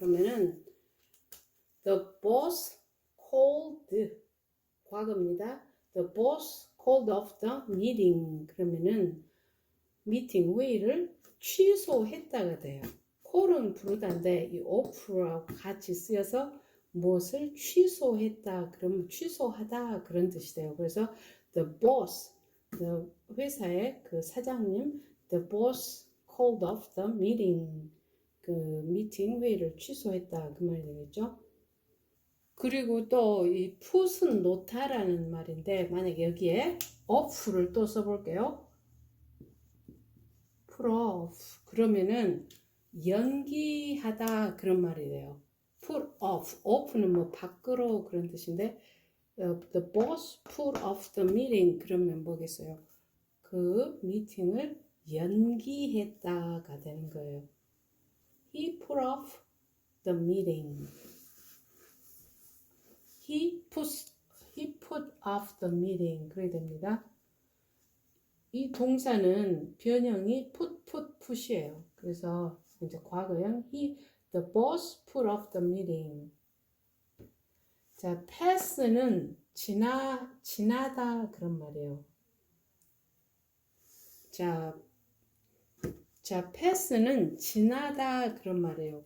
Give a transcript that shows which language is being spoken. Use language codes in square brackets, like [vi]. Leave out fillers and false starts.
[ko] 그러면은 [en] the boss called [ko] 과거입니다. [en] The boss called off the meeting [ko] 그러면은 미팅 회의를 취소했다가 돼요. call은 부르다인데 이 off라고 같이 쓰여서 무엇을 취소했다 그러면 취소하다 그런 뜻이 돼요. 그래서 the boss 그 회사의 그 사장님 [en] the boss called off the meeting [ko] 그 미팅 회의를 취소했다 그 말이 되겠죠. 그리고 또 이 put은 놓다라는 말인데 만약에 여기에 off를 또 써볼게요. put off 그러면은 연기하다 그런 말이 돼요. [en] put off는 [ko] 뭐 밖으로 그런 뜻인데 [en] the boss put off the meeting [ko] 그러면 뭐겠어요? 그 미팅을 연기했다가 되는 거예요. [en] He put off the meeting. He put off the meeting. [ko] 그래야 됩니다. 이 동사는 변형이 put이에요. 그래서 이제 과거형 [en] the boss put off the meeting. [ko] 자, pass는 지나다 그런 말이에요. 자, pass는 지나다 그런 말이에요.